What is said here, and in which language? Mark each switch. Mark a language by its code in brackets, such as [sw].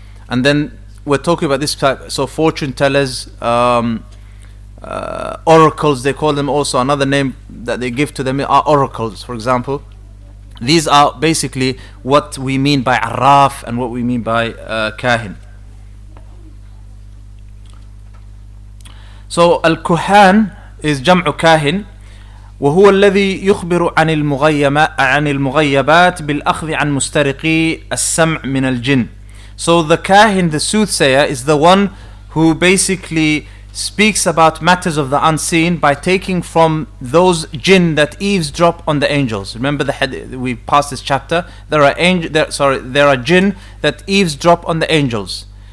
[en] And then we're talking about this type, so fortune tellers, oracles, they call them also. Another name that they give to them are oracles, for example. These are basically what we mean by arraf and what we mean by kahin. [ar] So al-kuhan is jam'u kahin, وهو الذي يخبر عن المغيبات بالأخذ عن مسترقي السمع من الجن. [en] So the kahin, the soothsayer, is the one who basically speaks about matters of the unseen by taking from those jinn that eavesdrop on the angels. Remember the hadith, we passed this chapter. There are jinn that eavesdrop on the angels.